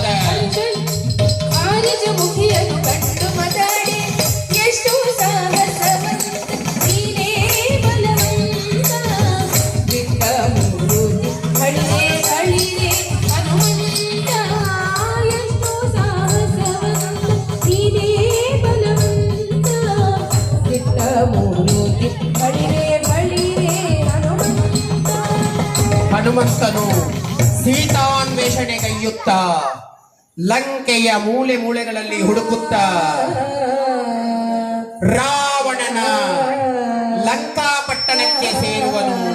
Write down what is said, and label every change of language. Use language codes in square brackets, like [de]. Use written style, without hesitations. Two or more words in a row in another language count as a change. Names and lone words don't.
[kn] ವಾರಜ ಮುಖಿಯನು ಕಂಡು ಮತಾಡಿ ಎಷ್ಟು ಸಾಹಸವಂತ ನೀನೇ ಬಲವಂತ ಬಿಟ್ಟ ಮೂರುತಿ ಹಳಿರೆ ಹಳಿರೆ ಹನುಮಂತ ಎಷ್ಟು ಸಾಹಸವಂತ ನೀನೇ ಬಲವಂತ ಬಿಟ್ಟ ಮೂರುತಿ ಹಳಿರೆ ಹಳಿರೆ ಹನುಮಂತ ಹನುಮಂತನು ಸೀತಾನ್ವೇಷಣೆಗೈಯುತ್ತ ಲಂಕೆಯ ಮೂಲೆ ಮೂಲೆಗಳಲ್ಲಿ ಹುಡುಕುತ್ತ ರಾವಣನ ಲಂಕಾಪಟ್ಟಣಕ್ಕೆ ಸೇರುವನು.